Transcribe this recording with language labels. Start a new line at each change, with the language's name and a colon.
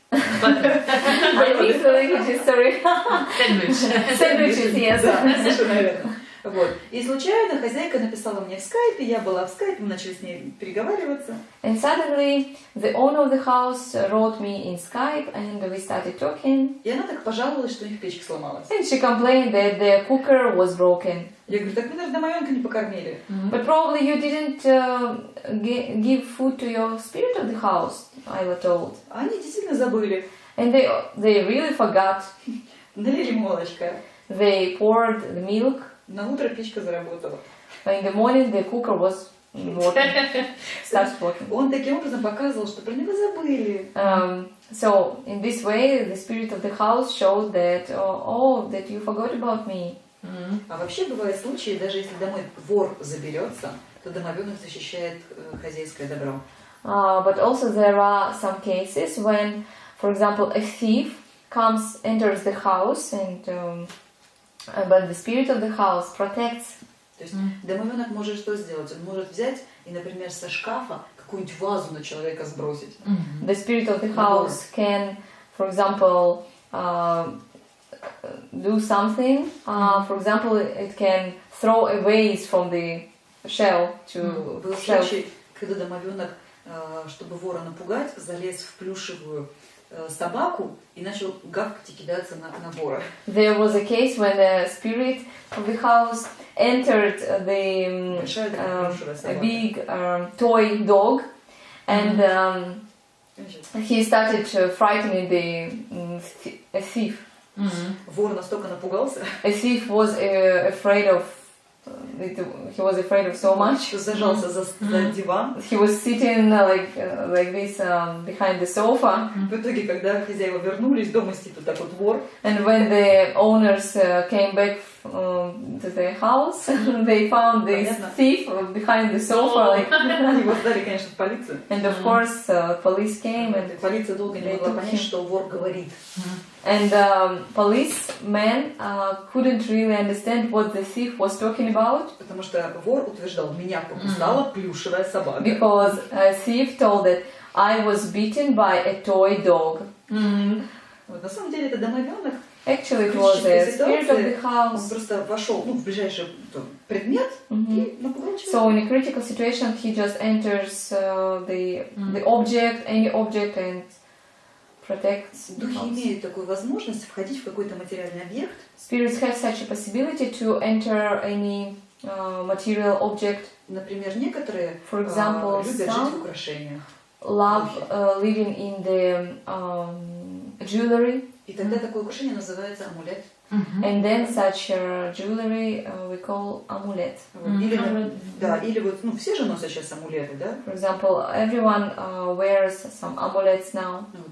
English: I mix the languages, sorry. Sandwiches, yes.
Russian: Совершенно верно. Вот. И случайно хозяйка написала мне в скайпе, я была в скайпе, мы начали с ней переговариваться.
English: And suddenly the owner of the house wrote me in Skype and we started talking.
Russian: И она так пожаловалась, что у них печка сломалась.
English: And she complained that the cooker was broken.
Russian: Я говорю, так вы даже домовенка не покормили.
English: But probably you didn't give food to your spirit of the house, Ayla told.
Russian: Они действительно забыли.
English: And they really forgot.
Russian: Налили молочка.
English: They poured the milk.
Russian: На утро печка заработала.
English: In the morning the cooker was working, started working.
Russian: Он таким образом показывал, что про него забыли.
English: So in this way the spirit of the house showed that that you forgot about me.
Russian: А вообще бывают случаи, даже если домой вор заберется, то домовенок защищает хозяйское добро.
English: But also there are some cases when, for example, a thief enters the house but the spirit of the house protects.
Russian: То есть домовенок может что сделать? Он может взять и, например, со шкафа какую-нибудь вазу на человека сбросить.
English: The spirit of the house can, for example, do something. For example, it can throw a vase from the shell to
Russian: Был случай, когда домовенок, чтобы вора напугать, залез в плюшевую собаку и начал гавкать и кидаться на вора.
English: There was a case when the spirit of the house entered the a big toy dog, and he started frightening a thief.
Russian: Вор настолько напугался,
English: A thief was afraid of. He was afraid of so much.
Russian: что зажался за диван.
English: He was sitting like this behind the sofa.
Russian: В итоге, когда хозяева вернулись, дома сидит вот так вот вор.
English: And when the owners came back to their house, they found this thief behind the sofa.
Russian: Его сдали, конечно, в полицию.
English: And of course, police came and
Russian: Полиция долго не могла понять, что вор говорит.
English: And policemen couldn't really understand what the thief was talking about.
Russian: Потому что вор утверждал, меня покусала плюшевая собака.
English: Because a thief told that I was beaten by a toy dog.
Russian: Вот, на самом деле это домовенок.
English: Actually, it was a spirit of the
Russian: Он
English: house.
Russian: просто вошел в ближайший предмет и напугал человека.
English: So in a critical situation, he just enters the object, any object, and protects the
Russian: Духи имеют такую возможность входить в какой-то материальный объект.
English: Spirits have such a possibility to enter any material object.
Russian: Например, некоторые
English: For example,
Russian: любят жить
English: some
Russian: в украшениях.
English: love living in the jewelry.
Russian: И тогда такое украшение называется амулет.
English: And then such jewelry we call amulet.
Russian: Или вот, все же носят сейчас амулеты, да?
English: For example, everyone wears some amulets now.